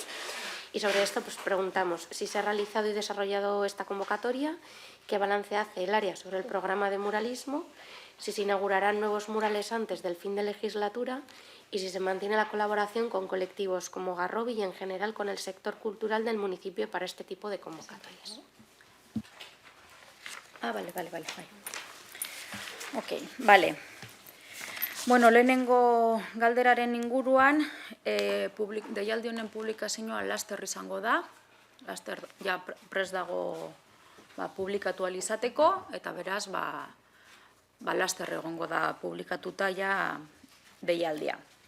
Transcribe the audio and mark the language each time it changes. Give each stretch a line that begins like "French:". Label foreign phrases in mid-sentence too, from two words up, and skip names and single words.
Spanish: Y sobre esto pues preguntamos si se ha realizado y desarrollado esta convocatoria, qué balance hace el área sobre el programa de muralismo, si se inaugurarán nuevos murales antes del fin de legislatura y si se mantiene la colaboración con colectivos como Garrobi y en general con el sector cultural del municipio para este tipo de convocatorias. Vale. Ok, vale.
Basque: Bueno, lehenengo galderaren inguruan, deialdi honen publikazioa laster izango da, laster ja prest dago publikatu ahal izateko, eta beraz, laster egongo da publikatuta ja deialdia.